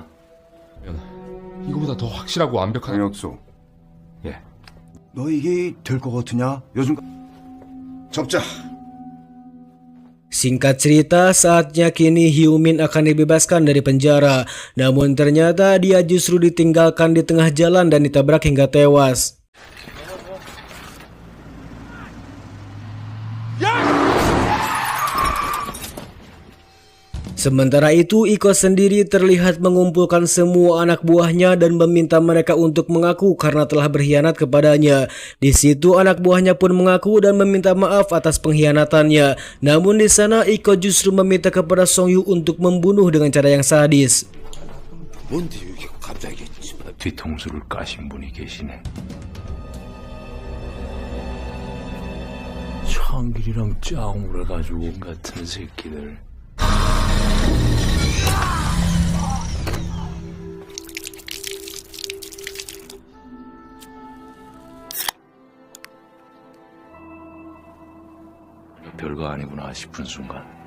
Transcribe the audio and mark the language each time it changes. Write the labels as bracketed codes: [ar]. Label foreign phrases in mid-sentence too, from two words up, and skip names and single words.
[ko] 이거보다 더 확실하고 완벽한 강혁수. 예. 너 이게 될 것 같으냐? 요즘 접자. [id] Singkat cerita, saatnya kini Hyumin akan dibebaskan dari penjara. Namun ternyata dia justru ditinggalkan di tengah jalan dan ditabrak hingga tewas. Sementara itu, Iko sendiri terlihat mengumpulkan semua anak buahnya dan meminta mereka untuk mengaku karena telah berkhianat kepadanya. Di situ anak buahnya pun mengaku dan meminta maaf atas pengkhianatannya. Namun di sana Iko justru meminta kepada Song Yu untuk membunuh dengan cara yang sadis. [ko] 뭔데 이렇게 갑자기 뒤통수를 까신 분이 계시네. 창길이랑 짱을 해가지고 같은 새끼들. 별거 아니구나 싶은 순간.